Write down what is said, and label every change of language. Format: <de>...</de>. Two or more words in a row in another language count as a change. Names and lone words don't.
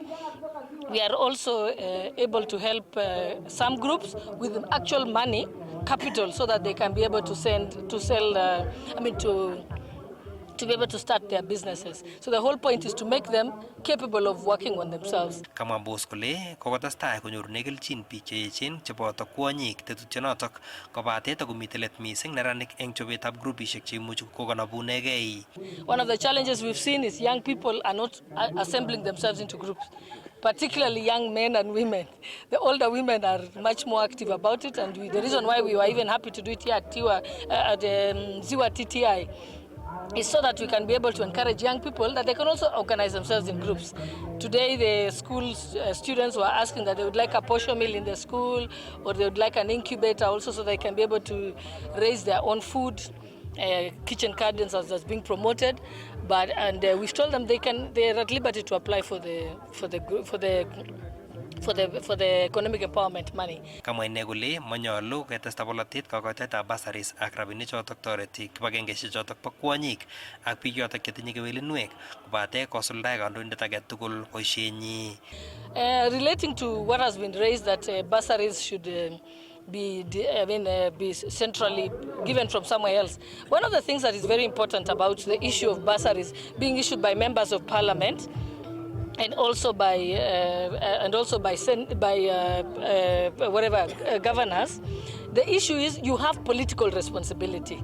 <en>We are also able to help some groups with actual money, capital, so that they can be able to to be able to start their businesses. So the whole point is to make them capable of working on themselves.</en> <kln>Kama boss kole kokotestai konyorune kelchin biik che echen cheboto kwonyik tetutyonotok kobate takomite let mising neranik eng chobetab grupishek che imuchi kokonobunegei.</kln> <en>One of the challenges we've seen is young people are not assembling themselves into groups, particularly young men and women. The older women are much more active about it, and the reason why we were even happy to do it here at Ziwa TTI is so that we can be able to encourage young people that they can also organize themselves in groups. Today, the school students were asking that they would like a posho mill in the school, or they would like an incubator also, so they can be able to raise their own food. Kitchen gardens as being promoted, and we've told them they're at liberty to apply for the economic empowerment money. Kamwa ine kole manyolu ketesta bolotet kokoitetab bursaries ak rabinik chotok toreti kibagengeishek chotok bo kwonyik ak biik chotok chetinye kewelinwek kobate kosuldae kandoindet age tugul boisienyi. Relating to what has been raised that bursaries should be centrally given from somewhere else. One of the things that is very important about the issue of bursaries being issued by members of parliament and also by governors, the issue is you have political responsibility.</en>